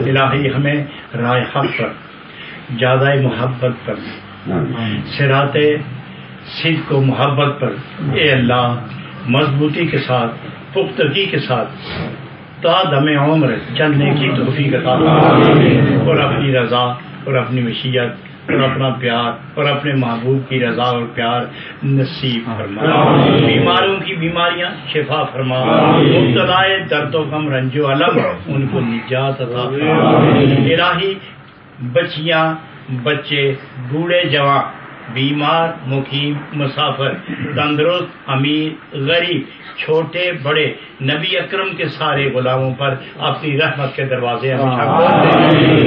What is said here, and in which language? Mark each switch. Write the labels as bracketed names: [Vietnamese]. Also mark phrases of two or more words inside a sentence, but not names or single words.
[Urdu] الہی ہمیں راہ حق پر، زیادہ محبت پر، صراط صدق و محبت پر اے اللہ مضبوطی کے ساتھ، پختگی کے ساتھ تا دم عمر چلنے کی توفیق عطا فرما، اور اپنی رضا اور اپنی مشیت اور اپنا پیار اور اپنے محبوب کی رضا اور پیار نصیب فرما۔ بیماروں کی بیماریاں شفا فرما، مبتلا درد و غم رنج و علم ان کو نجات عطا فرما۔ الہی بچیاں، بچے، بوڑھے جوان، بیمار، مقیم، مسافر، تندرست، امیر، غریب، چھوٹے بڑے، نبی اکرم کے سارے غلاموں پر اپنی رحمت کے دروازے ہمیشہ کھول دے۔